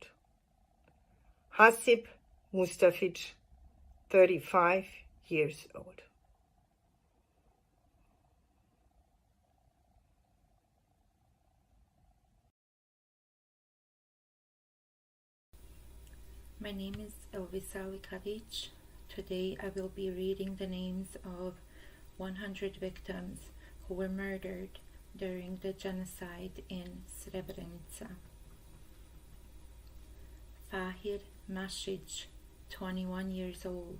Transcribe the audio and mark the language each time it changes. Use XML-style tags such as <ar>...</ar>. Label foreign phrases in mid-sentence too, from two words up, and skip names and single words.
<en>Hasib Mustafic, 35 years old. My name is Elvisa Likavic. Today I will be reading the names of 100 victims who were murdered during the genocide in Srebrenica. Fahir Masic, 21 years old.</en>